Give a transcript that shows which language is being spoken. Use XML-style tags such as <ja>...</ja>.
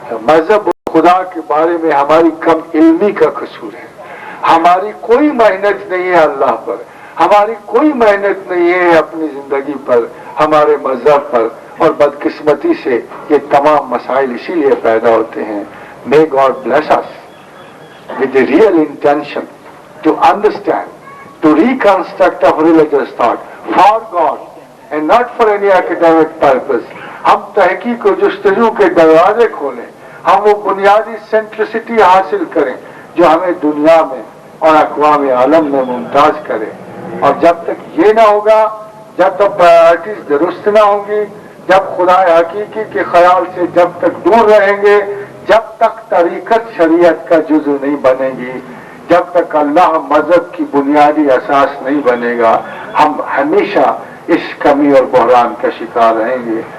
<ur>مذہب خدا کے بارے میں ہماری کم علمی کا قصور ہے. ہماری کوئی محنت نہیں ہے اللہ پر، ہماری کوئی محنت نہیں ہے اپنی زندگی پر، ہمارے مذہب پر، اور بدقسمتی سے یہ تمام مسائل اسی لیے پیدا ہوتے ہیں.</ur> <en>May God bless us with the real intention to understand, to reconstruct of religious thought for God and not for any academic purpose.</en> <ur>ہم تحقیق و جستجو کے دروازے کھولیں، ہم وہ بنیادی سینٹرسٹی حاصل کریں جو ہمیں دنیا میں اور اقوام عالم میں ممتاز کرے. اور جب تک یہ نہ ہوگا، جب تک پرائرٹیز درست نہ ہوں گی، جب خدا حقیقی کے خیال سے جب تک دور رہیں گے، جب تک طریقت شریعت کا جزو نہیں بنے گی، جب تک اللہ مذہب کی بنیادی اساس نہیں بنے گا، ہم ہمیشہ اس کمی اور بحران کا شکار رہیں گے.</ur>